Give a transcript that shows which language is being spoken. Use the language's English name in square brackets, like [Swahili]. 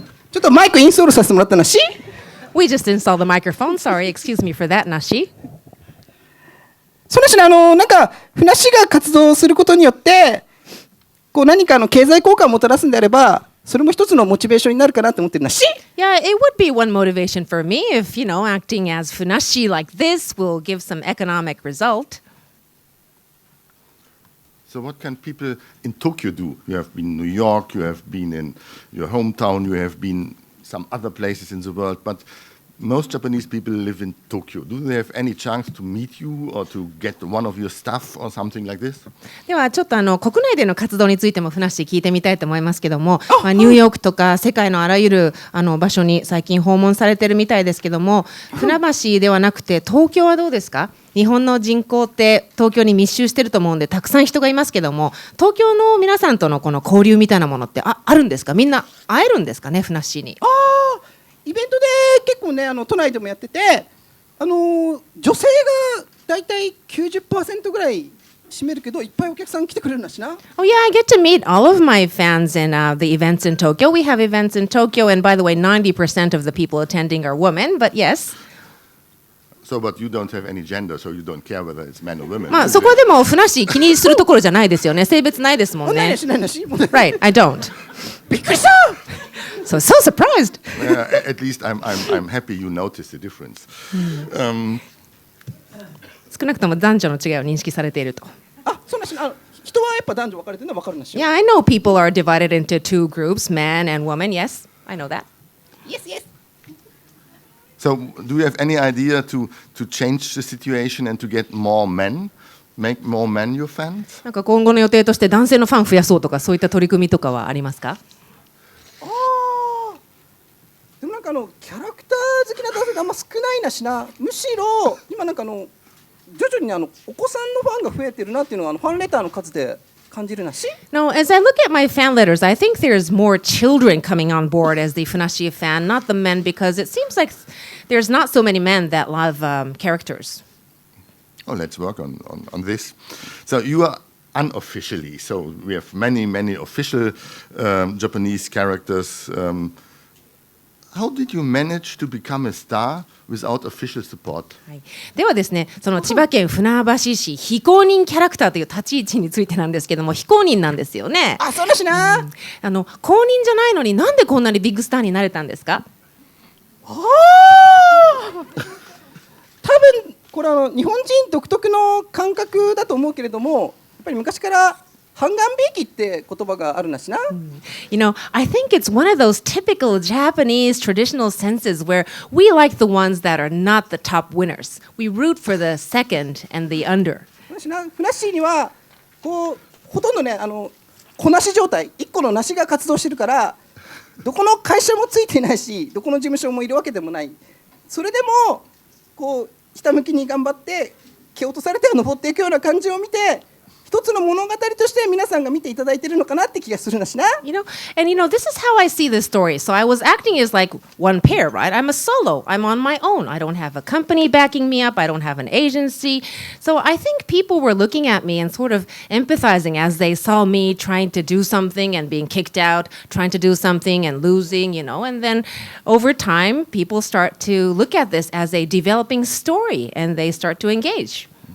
[Japanese] ちょっとマイクインストールさせてもらったなし。 [English] We just installed the microphone. Sorry, excuse me for that, Nashi. [Japanese] そのしなんかふなっしーが活動することによって何か経済効果をもたらすんであれば、それも一つのモチベーションになるかなと思ってるなし。 [English] Yeah, it would be one motivation for me if, acting as Funashi like this will give some economic result. So what can people in Tokyo do? You have been in New York, you have been in your hometown, you have been some other places in the world, but most Japanese people live in Tokyo. Do they have any chance to meet you or to get one of your stuff or something like this? [Japanese] ではちょっと国内での活動についてもふなっしー聞いてみたいと思いますけども、ニューヨークとか世界のあらゆる場所に最近訪問されてるみたいですけども、船橋ではなくて東京はどうですか？日本の人口って東京に密集してると思うんでたくさん人がいますけども、東京の皆さんとのこの交流みたいなものってあるんですか？みんな会えるんですかね、ふなっしーに。イベントで結構ね都内でもやってて、女性がだいたい 90% ぐらい占めるけど、いっぱいお客さん来てくれるんだしな。 [English] Oh yeah, I get to meet all of my fans in the events in Tokyo. We have events in Tokyo, and by the way, 90% of the people attending are women, but yes. So, but you don't have any gender, so you don't care whether it's men or women. [Japanese] そこはでもふなっしー気にするところじゃないですよね。性別ないですもんね。ないなし。 [English] Right, I don't. [Japanese] びっくりした。 [English] So surprised. At least I'm happy you noticed the difference. [Japanese] 少なくとも男女の違いを認識されていると。そうなし、人はやっぱ男女分かれてるのは分かるんですよ。 [English] Yeah, I know people are divided into two groups, man and woman. Yes, I know that. Yes, yes. So, do you have any idea to change the situation and to get more men, make more men your fans? [Japanese] なんか今後の予定として男性のファン増やそうとかそういった取り組みとかはありますか？ああ。でもなんかキャラクター好きな男性があんま少ないなしな。むしろ今なんか徐々にお子さんのファンが増えてるなっていうのはファンレターの数で感じるなし。 [English] No, as I look at my fan letters, I think there's more children coming on board as the FUNASSYI fan, not the men, because it seems like there's not so many men that love characters. Oh, let's work on this. So, you are unofficially, so we have many official Japanese characters. How did you manage to become a star without official support? [Japanese] はい、ではですね、その千葉県船橋市非公認キャラクターという立ち位置についてなんですけども、非公認なんですよね。あ、そうだしな。公認じゃないのになんでこんなにビッグスターになれたんですか？多分これ日本人独特の感覚だと思うけれども、やっぱり昔から半眼美意気って言葉があるなしな。 [English] You know, I think it's one of those typical Japanese traditional senses where we like the ones that are not the top winners. We root for the second and the under. [Japanese] ふなっしーにはこうほとんどね子なし状態、一個のなしが活動してるから、どこの会社もついていないし、どこの事務所もいるわけでもない。それでもこうひたむきに頑張って蹴落とされて登っていくような感じを見て。一つの物語として皆さんが見ていただいているのかなって気がするなしな。 [English] You know, and this is how I see this story. So I was acting as like one pair, right? I'm a solo. I'm on my own. I don't have a company backing me up. I don't have an agency. So I think people were looking at me and sort of empathizing as they saw me trying to do something and being kicked out, trying to do something and losing, and then over time, people start to look at this as a developing story and they start to engage.